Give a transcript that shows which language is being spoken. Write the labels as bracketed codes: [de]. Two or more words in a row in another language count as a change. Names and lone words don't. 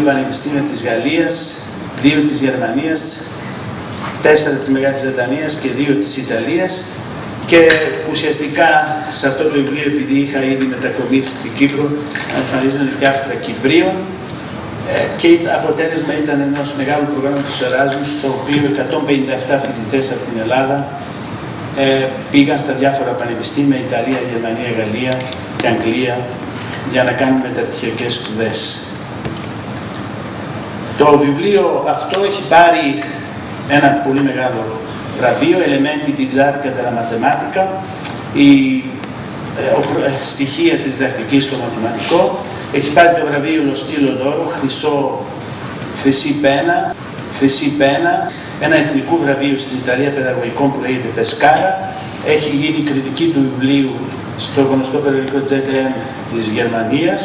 [el] πανεπιστήμια της Γαλλίας, 2 της Γερμανίας, 4 της Μεγάλης Βρετανίας και 2 της Ιταλίας, και ουσιαστικά σε αυτό το βιβλίο, επειδή είχα ήδη μετακομίσει στην Κύπρο, εμφανίζονται και άρθρα Κυπρίων, και αποτέλεσμα ήταν ενός μεγάλου προγράμματος Εράσμους, στο οποίο 157 φοιτητές από την Ελλάδα πήγαν στα διάφορα πανεπιστήμια, Ιταλία, Γερμανία, Γαλλία και Αγγλία, για να κάνουν μεταπτυχιακές σπουδές. Το βιβλίο αυτό έχει πάρει ένα πολύ μεγάλο βραβείο, [it] Elementi di didattica della matematica, [el] στοιχεία της διδακτικής στο μαθηματικό. Έχει πάρει το βραβείο Lo Stilo d'Oro, χρυσή πένα, ένα εθνικό βραβείο στην Ιταλία παιδαγωγικών που λέγεται Πεσκάρα. Έχει γίνει κριτική του βιβλίου στο γνωστό περιοδικό ZDM της Γερμανίας.